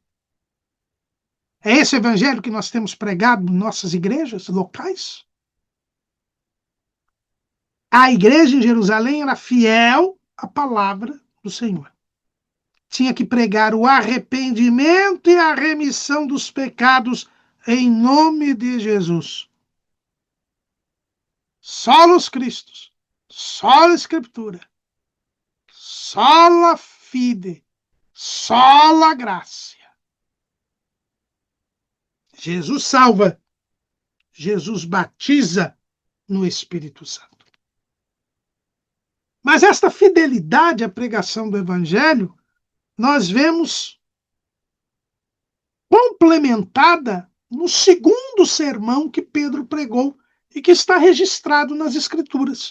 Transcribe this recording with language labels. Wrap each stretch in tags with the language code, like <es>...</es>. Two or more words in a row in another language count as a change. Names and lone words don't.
<pt>É esse o evangelho que nós temos pregado em nossas igrejas locais? A igreja em Jerusalém era fiel à palavra do Senhor. Tinha que pregar o arrependimento e a remissão dos pecados em nome de Jesus.</pt> <la>Solos Christus, sola Escritura, sola fide, sola graça.</la> <pt>Jesus salva, Jesus batiza no Espírito Santo. Mas esta fidelidade à pregação do Evangelho, nós vemos complementada no segundo sermão que Pedro pregou e que está registrado nas Escrituras.</pt>